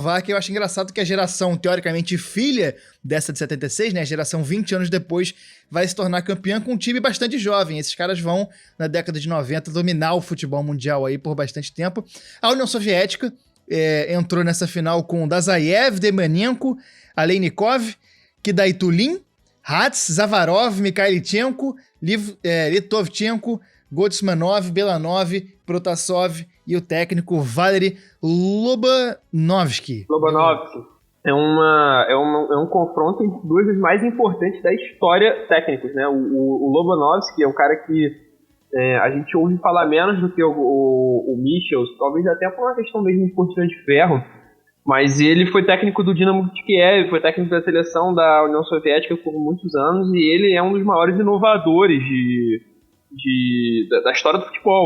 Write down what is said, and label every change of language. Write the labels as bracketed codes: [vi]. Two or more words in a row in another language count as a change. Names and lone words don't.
[pt] Eu acho engraçado que a geração, teoricamente, filha dessa de 76, né, a geração 20 anos depois, vai se tornar campeã com um time bastante jovem. Esses caras vão, na década de 90, dominar o futebol mundial aí por bastante tempo. A União Soviética entrou nessa final com Dazaev, Demanenko, Aleinikov, Kidaitulin, Hats, Zavarov, Mikhailichenko, Litovchenko, Gotsmanov, Belanov, Protasov e o técnico Valery Lobanovsky. É um confronto entre duas das mais importantes da história técnicos, né? O Lobanovsky é um cara que a gente ouve falar menos do que o Michels, talvez até por uma questão mesmo de cortina de ferro, mas ele foi técnico do Dinamo de Kiev, foi técnico da seleção da União Soviética por muitos anos, e ele é um dos maiores inovadores da história do futebol.